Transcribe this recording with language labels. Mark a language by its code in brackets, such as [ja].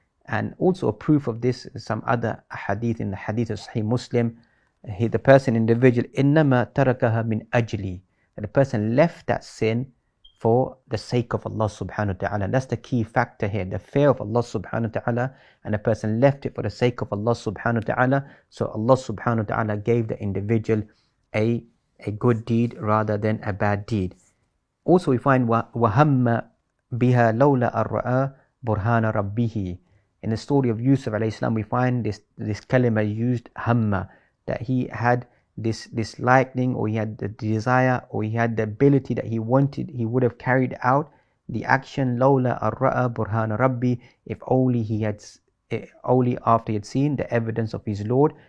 [en] And also a proof of this is some other hadith, in the hadith of Sahih Muslim, the person, individual, [ar] إِنَّمَا تَرَكَهَا مِنْ أَجْلِي, [en] that the person left that sin for the sake of Allah subhanahu wa ta'ala. And that's the key factor here, the fear of Allah subhanahu wa ta'ala, and the person left it for the sake of Allah subhanahu wa ta'ala. So Allah subhanahu wa ta'ala gave the individual a good deed rather than a bad deed. Also we find [ar] وَهَمَّ بِهَا لَوْلَا أَرْرَآ بُرْهَانَ رَبِّهِ. [en] In the story of Yusuf alayhi salam, we find this kalima used, hamma, that he had this liking, or he had the desire, or he had the ability that he wanted, he would have carried out the action, [ar] lawla arra'a burhana rabbi, [en] if only only after he had seen the evidence of his Lord.